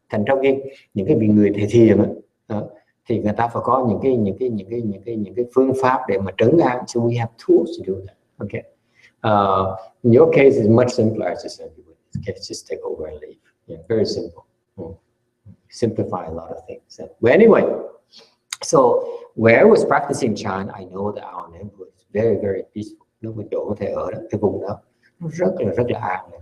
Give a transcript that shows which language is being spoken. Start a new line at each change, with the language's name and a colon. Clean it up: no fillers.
Vietnamese: Thành trong những cái vị người thầy thiền thì người ta phải có những cái phương pháp để mà trấn an.
English: So we have tools to do that. Okay. In your case, it's much simpler. As I said, okay, just take over and leave. Yeah, very simple. Simplify a lot of things. But anyway, so where I was practicing Chan, I know that our neighborhood is very, very peaceful.
Vietnamese: Lúc mà chỗ có thể ở đó, cái vùng đó nó rất là an.